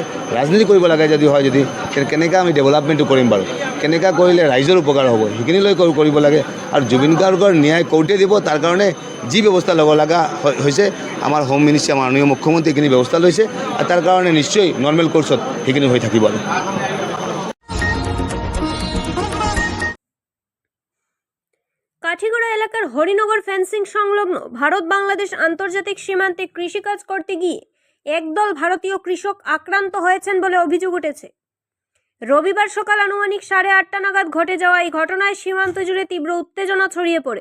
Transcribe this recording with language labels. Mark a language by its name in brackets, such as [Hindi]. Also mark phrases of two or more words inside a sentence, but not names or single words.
[Assamese] ৰাজনীতি কৰিব লাগে যদি হয়, যদি কেনেকৈ আমি ডেভেলপমেণ্টটো কৰিম বাৰু, কেনেকৈ কৰিলে ৰাইজৰ উপকাৰ হ'ব, সেইখিনিলৈ কৰিব লাগে। আৰু জুবিন গাৰ্গৰ ন্যায় কোৰ্টে দিব, তাৰ কাৰণে যি ব্যৱস্থা ল'ব লগা হৈছে আমাৰ [English] home minister [Assamese] মাননীয় মুখ্যমন্ত্ৰী এইখিনি ব্যৱস্থা লৈছে, আৰু তাৰ কাৰণে নিশ্চয় [English] normal course [Assamese] সেইখিনি হৈ থাকিব। আৰু [Bangla] কাঠিগড়া এলাকার হরিনগর ফেন্সিং সংলগ্ন ভারত বাংলাদেশ আন্তর্জাতিক সীমান্তে কৃষিকাজ করতে গিয়ে একদল ভারতীয় কৃষক আক্রান্ত হয়েছেন বলে অভিযোগ উঠেছে। রবিবার সকাল আনুমানিক 8:30 নাগাদ ঘটে যাওয়া এই ঘটনায় সীমান্ত জুড়ে তীব্র উত্তেজনা ছড়িয়ে পড়ে।